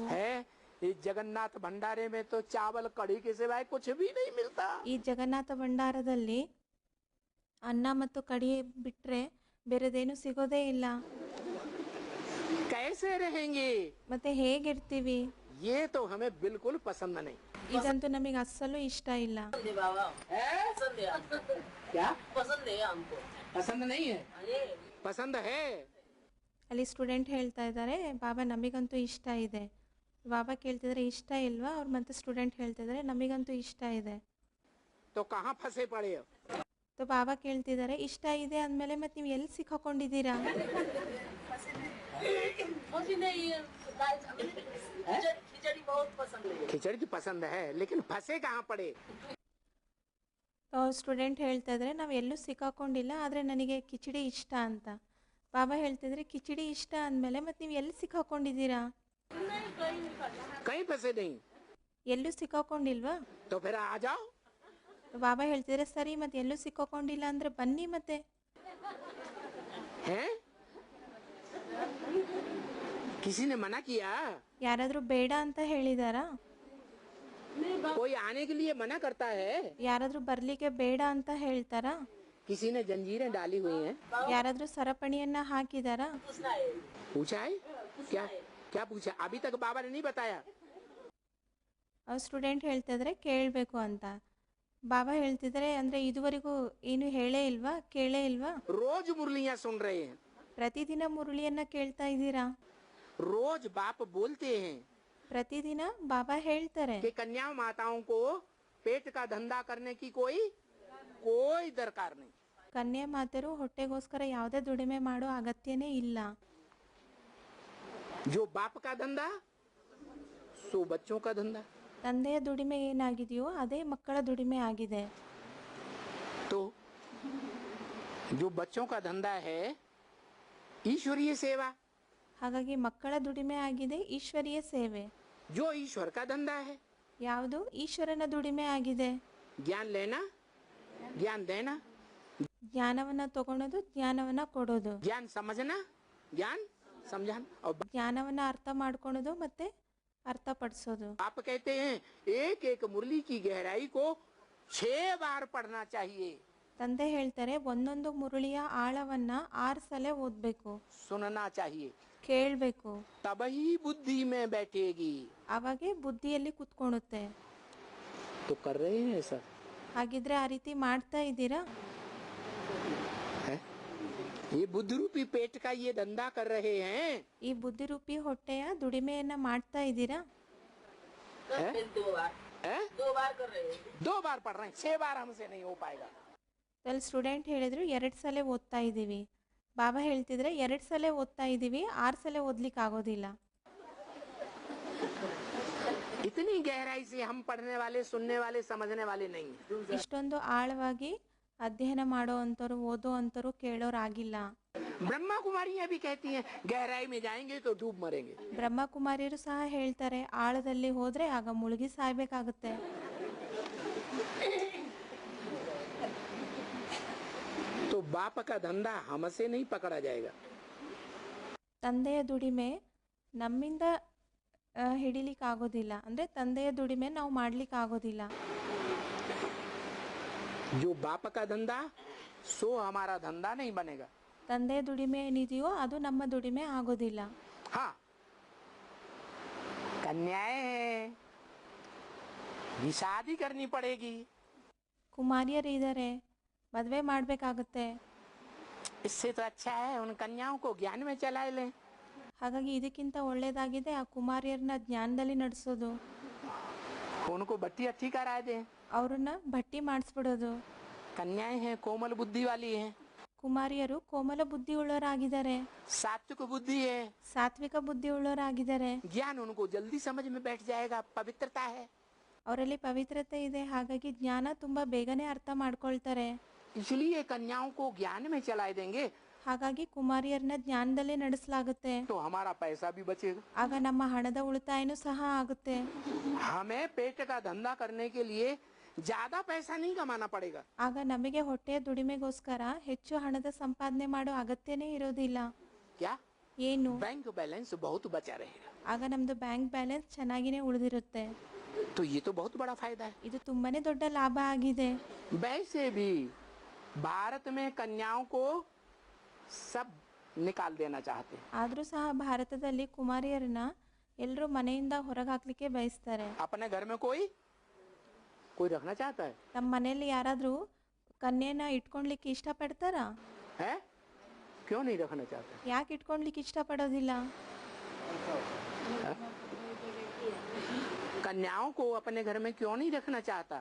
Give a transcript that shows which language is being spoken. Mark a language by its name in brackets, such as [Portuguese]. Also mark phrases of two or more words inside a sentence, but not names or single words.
[Hindi] है इस जगन्नाथ भंडारे में तो चावल कढ़ी के सिवाय कुछ भी नहीं मिलता. [Kannada] ಈ ಜಗನ್ನಾಥ ಭಂಡಾರದಲ್ಲಿ ಅನ್ನ ಮತ್ತು ಕಡಿ ಬಿಟ್ರೆ ಬೇರೆದೇನು ಸಿಗೋದೇ ಇಲ್ಲ. [Hindi] कैसे रहेंगे, [Kannada] ಮತ್ತೆ ಹೇಗಿರ್ತೀವಿ? [Hindi] ये तो हमें बिल्कुल पसंद नहीं. [Kannada] ಇದಂತೂ ನಮಗೆ ಅಸ್ಸಲು ಇಷ್ಟ ಇಲ್ಲ. [Hindi] क्या पसंद नहीं है? पसंद है. [Kannada] ಅಲ್ಲಿ ಸ್ಟೂಡೆಂಟ್ ಹೇಳ್ತಾ ಇದ್ದಾರೆ ಬಾಬಾ ನಮಗಂತೂ ಇಷ್ಟ ಇದೆ. ಬಾಬಾ ಕೇಳ್ತಿದ್ರೆ ಇಷ್ಟ ಇಲ್ವಾ, ಅವ್ರು ಮತ್ತೆ ಸ್ಟೂಡೆಂಟ್ ಹೇಳ್ತಿದ್ದಾರೆ ನಮಗಂತೂ ಇಷ್ಟ ಇದೆ. [Hindi] तो कहाँ फंसे पड़े हो? [Kannada] तो ಬಾಬಾ ಕೇಳ್ತಿದ್ದಾರೆ ಇಷ್ಟ ಇದೆ ಅಂದಮೇಲೆ ಮತ್ತೆ ನೀವು ಎಲ್ಲಿ ಸಿಕ್ಕಾಕೊಂಡಿದ್ದೀರಾ? [Hindi] खिचड़ी तो पसंद है लेकिन फंसे कहाँ पड़े? [Kannada] ಸ್ಟೂಡೆಂಟ್ ಹೇಳ್ತಾ ಇದ್ದಾರೆ ನಾವು ಎಲ್ಲೂ ಸಿಕ್ಕಾಕೊಂಡಿಲ್ಲ, ಆದರೆ ನನಗೆ ಕಿಚಡಿ ಇಷ್ಟ ಅಂತ. ಬಾಬಾ ಹೇಳ್ತಿದ್ರೆ ಕಿಚಡಿ ಇಷ್ಟ ಅಂದಮೇಲೆ ಮತ್ತೆ ನೀವು ಎಲ್ಲಿ ಸಿಕ್ಕಾಕೊಂಡಿದ್ದೀರಾ? [Hindi] कहीं फंसे नहीं. [Kannada] ಎಲ್ಲೂ ಸಿಕ್ಕಾಕೊಂಡಿಲ್ವಾ? [Hindi] तो फिर आ जाओ. [Kannada] ಬಾಬಾ ಹೇಳ್ತಿದ್ರೆ ಸರಿ, ಮತ್ತೆ ಎಲ್ಲೂ ಸಿಕ್ಕಾಕೊಂಡಿಲ್ಲ ಅಂದ್ರೆ ಬನ್ನಿ ಮತ್ತೆ. [Hindi] हैं? किसी ने मना किया? [Kannada] ಯಾರಾದ್ರೂ ಬೇಡ ಅಂತ ಹೇಳಿದಾರಾ? [Hindi] कोई आने के लिए मना करता है? [Kannada] ಯಾರಾದ್ರೂ ಬರ್ಲಿಕ್ಕೆ ಬೇಡ ಅಂತ ಹೇಳ್ತಾರಾ? [Hindi] किसी ने जंजीरें डाली हुई हैं? [Kannada] ಯಾರಾದ್ರೂ ಸರಪಣಿಯನ್ನ ಹಾಕಿದಾರಾ? [Hindi] पूछा है? क्या क्या पूछा? अभी तक बाबा ने नहीं बताया. [Kannada] ಸ್ಟೂಡೆಂಟ್ ಹೇಳ್ತಿದ್ರೆ ಕೇಳಬೇಕು ಅಂತ. ಬಾಬಾ ಹೇಳ್ತಿದ್ರೆ ಅಂದ್ರೆ ಇದುವರೆಗೂ ಏನು ಹೇಳೇ ಇಲ್ವಾ, ಕೇಳೇ ಇಲ್ವಾ? [Hindi] रोज मुरलियां सुन रहे हैं, [Kannada] ಪ್ರತಿದಿನ ಮುರುಳಿಯನ್ನ ಕೇಳ್ತಾ ಇದ್ದೀರಾ? [Hindi] रोज बाप बोलते हैं [Kannada] ಪ್ರತಿದಿನ ಬಾಬಾ ಹೇಳ್ತಾರೆ [Hindi] कि कन्या माताओं को पेट का धंधा करने की कोई दरकार नहीं. [Kannada] ಕನ್ಯಾ ಮಾತರು ಹೊಟ್ಟೆಗೋಸ್ಕರ ಯಾವುದೇ ದುಡಿಮೆ ಮಾಡೋ ಅಗತ್ಯನೇ ಇಲ್ಲ. [Hindi] जो बाप का धंधा सो बच्चों का धंधा. [Kannada] ತಂದೆಯ ದುಡಿಮೆ ಏನಾಗಿದೆಯೋ ಅದೇ ಮಕ್ಕಳ ದುಡಿಮೆ ಆಗಿದೆ. [Hindi] तो जो बच्चों का धंधा है ईश्वरीय सेवा, [Kannada] ಹಾಗಾಗಿ ಮಕ್ಕಳ ದುಡಿಮೆ ಆಗಿದೆ ಈಶ್ವರೀಯ ಸೇವೆ. [Hindi] जो ईश्वर का धंधा है [Kannada] ಯಾವುದು ಈಶ್ವರನ ದುಡಿಮೆ ಆಗಿದೆ. [Hindi] ज्ञान लेना, ज्ञान देना, [Kannada] ಜ್ಞಾನವನ್ನ ತಗೊಳೋದು, ಜ್ಞಾನವನ್ನ ಕೊಡೋದು, [Hindi] ज्ञान समझना, ज्ञान समझाना. और [Kannada] ಜ್ಞಾನವನ್ನ ಅರ್ಥ ಮಾಡ್ಕೊಳೋದು ಮತ್ತೆ ಅರ್ಥಪಡಿಸೋದು. [Hindi] आप कहते हैं एक एक मुरली की गहराई को 6 बार पढ़ना चाहिए. [Kannada] ತಂದೆ ಹೇಳ್ತಾರೆ ಒಂದೊಂದು ಮುರುಳಿಯ ಆಳವನ್ನ 6 ಸಲ ಓದ್ಬೇಕು, [Hindi] सुनना चाहिए, [Kannada] ಕೇಳಬೇಕು. [Hindi] तब ही बुद्धि में बैठेगी. [Kannada] ಅವಾಗೆ ಬುದ್ಧಿಯಲ್ಲಿ ಕುತ್ಕೊಳ್ಳುತ್ತೆ. [Hindi] तो कर रहे हैं सर? [Kannada] ಹಾಗಿದ್ರೆ ಆ ರೀತಿ ಮಾಡ್ತಾ ಇದ್ದೀರಾ? [Hindi] है? ये बुद्धि रूपी पेट का ये धंधा कर रहे हैं. [Kannada] ಈ ಬುದ್ಧಿರೂಪಿ ಹೊಟ್ಟೆಯ ದುಡಿಮೆಯನ್ನ ಮಾಡ್ತಾ ಇದ್ದೀರಾ? [Hindi] है? 2 बार पढ़ रहे हैं, 6 बार हमसे नहीं हो पाएगा. [Kannada] ಅಲ್ಲಿ ಸ್ಟೂಡೆಂಟ್ ಹೇಳಿದ್ರು 2 ಸಲ ಓದ್ತಾ ಇದ್ದೀವಿ. ಬಾಬಾ ಹೇಳ್ತಿದ್ರೆ 2 ಸಲ ಓದ್ತಾ ಇದ್ದೀವಿ, 6 ಸಲ ಓದ್ಲಿಕ್ಕೆ ಆಗೋದಿಲ್ಲ. [Hindi] इतनी गहराई से हम पढ़ने वाले, सुनने वाले, समझने वाले नहीं हैं. [Kannada] ಇಷ್ಟೊಂದು ಆಳವಾಗಿ ಅಧ್ಯಯನ ಮಾಡೋ ಅಂಥವ್ರು, ಓದೋ ಅಂಥವ್ರು, ಕೇಳೋರಾಗಿಲ್ಲ. [Hindi] ब्रह्मा कुमारियां भी कहती हैं गहराई में जाएंगे तो डूब मरेंगे. [Kannada] ಬ್ರಹ್ಮಕುಮಾರಿಯರು ಸಹ ಹೇಳ್ತಾರೆ ಆಳದಲ್ಲಿ ಹೋದ್ರೆ ಆಗ ಮುಳುಗಿ ಸಾಯ್ಬೇಕಾಗುತ್ತೆ. [Hindi] तो बाप का धंधा हमसे नहीं पकड़ा जाएगा. [Kannada] ತಂದೆಯ ದುಡಿಮೆ ನಮ್ಮಿಂದ ಹಿಡಿಲಿಕ್ಕೆ ಆಗೋದಿಲ್ಲ. ಅಂದ್ರೆ ತಂದೆಯ ದುಡಿಮೆ ನಾವು ಮಾಡ್ಲಿಕ್ಕೆ ಆಗೋದಿಲ್ಲ. [Hindi] जो बाप का धंधा सो हमारा धंधा नहीं बनेगा. [Kannada] ತಂದೆಯ ದುಡಿಮೆ ಏನಿದೆಯೋ ಅದು ನಮ್ಮ ದುಡಿಮೆ ಆಗೋದಿಲ್ಲ. [Hindi] हाँ, कन्याएं हैं, ये शादी करनी पड़ेगी। [Kannada] ಕುಮಾರಿಯರಿದ್ದಾರೆ, ಮದುವೆ ಮಾಡಬೇಕಾಗುತ್ತೆ. [Hindi] इससे तो अच्छा है उन कन्याओं को ज्ञान में चला लें। [Kannada] ಹಾಗಾಗಿ ಇದಕ್ಕಿಂತ ಒಳ್ಳೆಯದಾಗಿದೆ ಆ ಕುಮಾರಿಯರನ್ನ ಜ್ಞಾನದಲ್ಲಿ ನಡೆಸೋದು, [Hindi] उनको भट्टी अच्छी करा दें। [Kannada] ಅವ್ರನ್ನ ಭಟ್ಟಿ ಮಾಡಿಸ್ಬಿಡೋದು. [Hindi] कन्याएं हैं कोमल बुद्धि वाली हैं, [Kannada] ಕುಮಾರಿಯರು ಕೋಮಲ ಬುದ್ಧಿ ಉಳ್ಳವರಾಗಿದ್ದಾರೆ, [Hindi] सात्विक बुद्धि है, [Kannada] ಸಾತ್ವಿಕ ಬುದ್ಧಿ ಉಳ್ಳವರಾಗಿದ್ದಾರೆ. [Hindi] ज्ञान उनको जल्दी समझ में बैठ जाएगा, पवित्रता है। [Kannada] ಅವರಲ್ಲಿ ಪವಿತ್ರತೆ ಇದೆ, ಹಾಗಾಗಿ ಜ್ಞಾನ ತುಂಬಾ ಬೇಗನೆ ಅರ್ಥ ಮಾಡ್ಕೊಳ್ತಾರೆ. [Hindi] इसलिए कन्याओं को ज्ञान में चला देंगे [Kannada] ಹಾಗಾಗಿ ಕುಮಾರಿಯರನ್ನ ಜ್ಞಾನದಲ್ಲೇ ನಡೆಸಲಾಗುತ್ತೆ. [Hindi] तो हमारा पैसा भी बचेगा। [Kannada] ಆಗ ನಮ್ಮ ಹಣದ ಉಳಿತಾಯನೂ ಸಹ ಆಗುತ್ತೆ. [Hindi] हमें पेट का धंधा करने के लिए ज्यादा पैसा नहीं कमाना पड़ेगा। [Kannada] ಆಗ ನಮಗೆ ಹೊಟ್ಟೆಯ ದುಡಿಮೆಗೋಸ್ಕರ ಹೆಚ್ಚು ಹಣದ ಸಂಪಾದನೆ ಮಾಡೋ ಅಗತ್ಯನೇ ಇರೋದಿಲ್ಲ. [Hindi] क्या [Kannada] ಏನು? [English] bank balance [Hindi] बहुत बचा रहेगा। [Kannada] ಆಗ ನಮ್ದು [English] bank balance [Kannada] ಚೆನ್ನಾಗಿನೇ ಉಳಿದಿರುತ್ತೆ. [Hindi] तो ये तो बहुत बड़ा फायदा है। [Kannada] ಇದು ತುಂಬಾನೇ ದೊಡ್ಡ ಲಾಭ ಆಗಿದೆ. [Hindi] वैसे भी भारत में कन्याओं को सब निकाल देना चाहते हैं। [Kannada] ಆದ್ರೂ ಸಹ ಭಾರತದಲ್ಲಿ ಕುಮಾರಿಯರನ್ನ ಎಲ್ಲರೂ ಮನೆಯಿಂದ ಹೊರಗೆ ಹಾಕ್ಲಿಕ್ಕೆ ಬಯಸ್ತಾರೆ. [Hindi] अपने घर में कोई कोई रखना चाहता है? [Kannada] ತಮ್ಮ ಮನೆಯಲ್ಲಿ ಯಾರಾದ್ರೂ ಕನ್ಯೆನ ಇಟ್ಕೊಳ್ಲಿಕ್ಕೆ ಇಷ್ಟಪಡ್ತಾರಾ? [Hindi] है क्यों नहीं रखना चाहता? [Kannada] ಯಾಕೆ ಇಟ್ಕೊಳ್ಲಿಕ್ಕೆ ಇಷ್ಟಪಡೋದಿಲ್ಲ? [Hindi] कन्याओं को अपने घर में क्यों नहीं रखना चाहता?